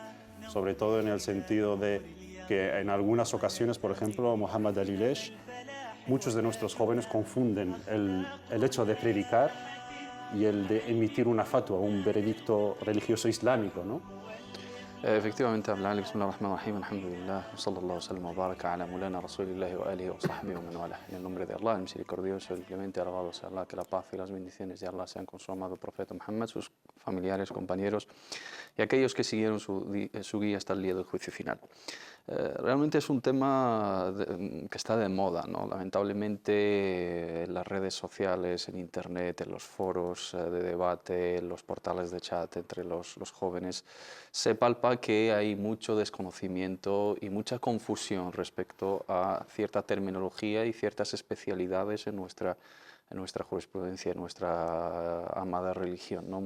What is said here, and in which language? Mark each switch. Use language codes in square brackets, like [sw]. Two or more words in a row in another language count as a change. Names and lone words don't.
[es] Sobre todo en el sentido de que en algunas ocasiones, por ejemplo, Mohammed Al-Ilesh, muchos de nuestros jóvenes confunden el hecho de predicar y el de emitir una fatwa, un veredicto religioso islámico, ¿no? Efectivamente, hablar, [ar] بسم الله الرحمن الرحيم، الحمد لله، صلى الله سلم وبارك على مولانا رسول الله وآله وصحبه ومن والى. [es] En el nombre de Allah, el misericordioso, el clemente, alabado sea Allah, que la paz y las bendiciones de Allah sean con su amado profeta Muhammad, sus familiares, compañeros y aquellos que siguieron su guía hasta el día del juicio final. Realmente es un tema que está de moda, ¿no? Lamentablemente en las redes sociales, en internet, en los foros de debate, en los portales de chat entre los jóvenes, se palpa que hay mucho desconocimiento y mucha confusión respecto a cierta terminología y ciertas especialidades en nuestra jurisprudencia, en nuestra amada religión, ¿no?